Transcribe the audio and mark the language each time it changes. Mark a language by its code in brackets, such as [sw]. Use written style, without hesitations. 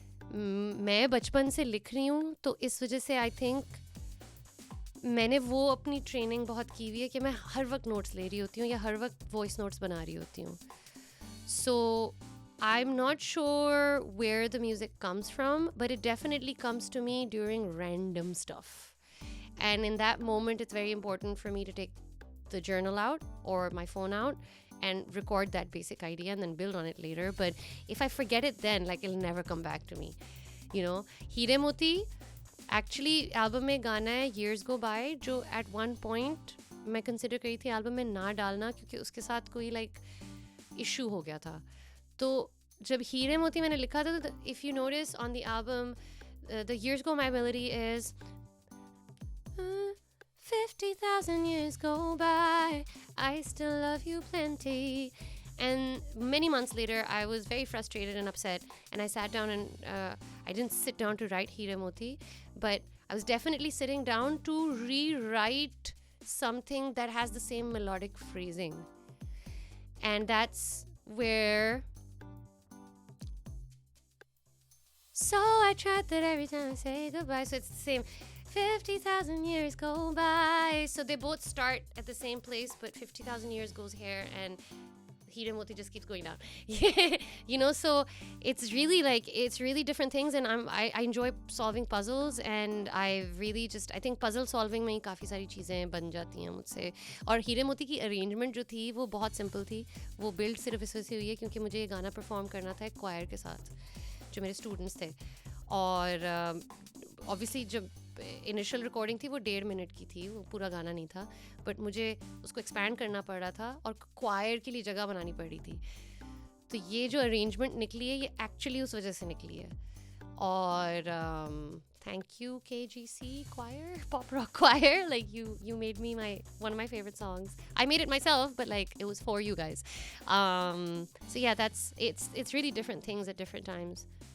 [ur] میں بچپن سے لکھ رہی ہوں تو اس وجہ سے [en] I think [ur] میں نے وہ اپنی ٹریننگ بہت کی ہوئی ہے کہ میں ہر وقت نوٹس لے رہی ہوتی ہوں یا ہر وقت وائس نوٹس بنا رہی ہوتی ہوں. [en] So I'm not sure where the music comes from, but it definitely comes to me during random stuff. And in that moment, it's very important for me to take the journal out or my phone out and record that basic idea and then build on it later. But if I forget it then, like, it'll never come back to me. [ur] You know, ہیرے موتی actually album میں گانا ہے Years Go By, جو [en] at one point [ur] میں consider کری تھی album میں نہ ڈالنا کیونکہ اس کے ساتھ کوئی like issue ہو گیا تھا. تو جب ہیرے موتی میں نے لکھا تھا, [en] if you notice on the album, the Years Go By melody is 50,000 years go by, I still love you plenty. And many months later, I was very frustrated and upset, and I sat down and I didn't sit down to write Hire Moti, but I was definitely sitting down to rewrite something that has the same melodic phrasing. And that's where... So I tried that every time I say goodbye. So it's the same. 50,000 years go by. So they both start at the same place, but 50,000 years goes here, and Hire Moti just keeps going down. You know, so it's really like, it's really different things, and I enjoy solving puzzles, and I really just, I think puzzle solving [ur] میں کافی ساری چیزیں بن جاتی ہیں مجھ سے. اور ہیرے موتی کی ارینجمنٹ جو تھی وہ بہت سمپل تھی. وہ بلڈ صرف اس وجہ سے ہوئی ہے کیونکہ مجھے یہ گانا پرفارم کرنا تھا ایک کوائر کے ساتھ جو میرے اسٹوڈنٹس تھے, اور obviously جب انیشل ریکارڈنگ تھی وہ 1.5 منٹ کی تھی, وہ پورا گانا نہیں تھا, بٹ مجھے اس کو ایکسپینڈ کرنا پڑ رہا تھا اور کوائر کے لیے جگہ بنانی پڑ رہی تھی. تو یہ جو ارینجمنٹ نکلی ہے یہ ایکچولی اس وجہ سے نکلی ہے. [en] اور thank you KGC choir, pop rock choir, like you made me one of my favorite songs. I made it myself, but like it was for you guys. So yeah, it's really different things at different times.